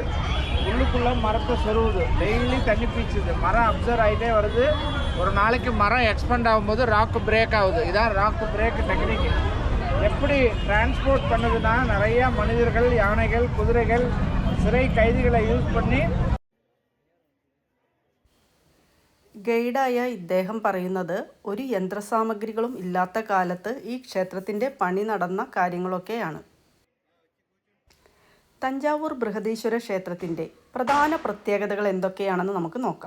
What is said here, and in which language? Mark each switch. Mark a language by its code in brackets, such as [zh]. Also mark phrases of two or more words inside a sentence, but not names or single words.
[ta] உள்ளுக்குள்ளே மரத்தை சொருவுது, டெய்லி தண்ணி பீச்சுது, மரம் அப்சர்வ் ஆகிட்டே வருது. ஒரு நாளைக்கு மரம் எக்ஸ்பெண்ட் ஆகும்போது ராக்கு பிரேக் ஆகுது. இதான் ராக்கு பிரேக் டெக்னிக். எப்படி டிரான்ஸ்போர்ட் பண்ணுதுன்னா நிறையா மனிதர்கள், யானைகள், குதிரைகள், சிறை கைதிகளை യൂസ് பண்ணி. [ml] ഗൈഡായ ഇദ്ദേഹം പറയുന്നത് ഒരു യന്ത്രസാമഗ്രികളും ഇല്ലാത്ത കാലത്ത് ഈ ക്ഷേത്രത്തിൻ്റെ പണി നടന്ന കാര്യങ്ങളൊക്കെയാണ്. തഞ്ചാവൂർ ബൃഹദീശ്വര ക്ഷേത്രത്തിൻ്റെ പ്രധാന പ്രത്യേകതകൾ എന്തൊക്കെയാണെന്ന് നമുക്ക് നോക്കാം.